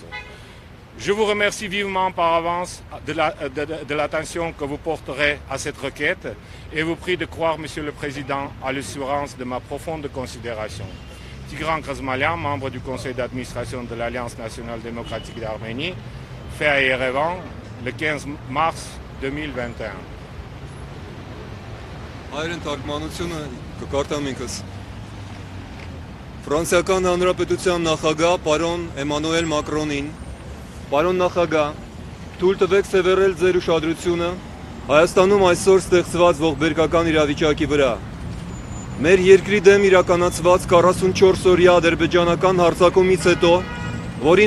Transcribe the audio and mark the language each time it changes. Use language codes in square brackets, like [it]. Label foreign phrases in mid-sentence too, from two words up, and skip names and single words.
[fr] Je vous remercie vivement par avance de l'attention que vous porterez à cette requête et vous prie de croire, Monsieur le Président, à l'assurance de ma profonde considération. Tigran Khizmalian, membre du conseil d'administration de l'Alliance nationale démocratique d'Arménie, fait à Yerevan le 15 mars 2021. [hy] Հայերեն թարգմանությունը կկարտամ ինքս։ Ֆրանսիական Հանրապետության նախագահ պարոն Էմանուել Մակրոնին, պարոն նախագահ, թույլ տվեք սևեռել ձեր ուշադրությունը Հայաստանում այսօր ստեղծված ողբերգական իրավիճակի վրա։ Մեր երկրի դեմ իրականացված 44 օրյա ադրբեջանական հարձակումից հետո, որին